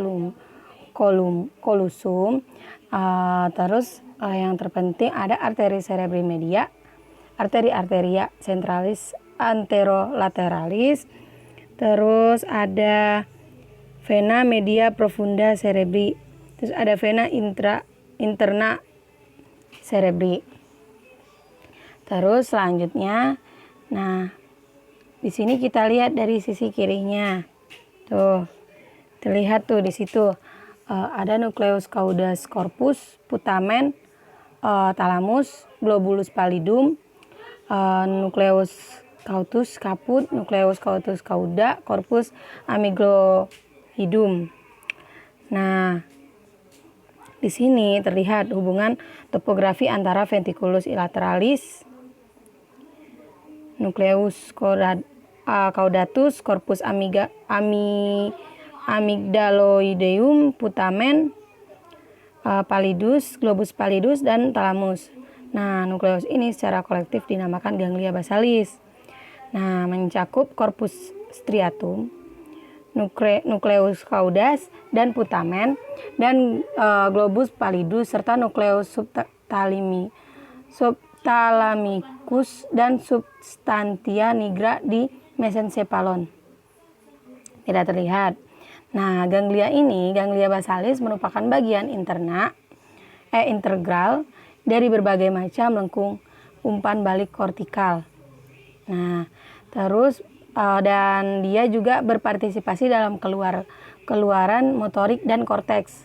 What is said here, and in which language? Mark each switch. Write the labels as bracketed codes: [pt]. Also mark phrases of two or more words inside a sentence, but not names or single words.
[la] callosum, [id] terus yang terpenting ada [la] arteri cerebri media, arteri arteria centralis anterolateralis, [id] terus ada [la] vena media profunda cerebri, [id] terus ada [la] vena interna cerebri. [id] Terus selanjutnya, nah di sini kita lihat dari sisi kirinya, tuh terlihat tuh di situ ada [la] nucleus cauda corpus, putamen, thalamus, globulus pallidum, nucleus cautus caput, nucleus cautus cauda, corpus amygdaloidum. [id] Nah, di sini terlihat hubungan topografi antara [la] ventriculus lateralis, nucleus caudatus, corpus amygdaloideum, putamen, pallidus, globus pallidus, [id] dan thalamus. Nah, nukleus ini secara kolektif dinamakan [la] ganglia basalis. [id] Nah, mencakup [la] corpus striatum, nucleus caudas dan putamen, dan globus pallidus, serta nucleus subthalamicus dan substantia nigra di mesencephalon. [id] Tidak terlihat. Nah, [la] ganglia basalis [id] merupakan bagian integral dari berbagai macam lengkung umpan balik kortikal. Nah, terus dan dia juga berpartisipasi dalam keluaran motorik dan korteks.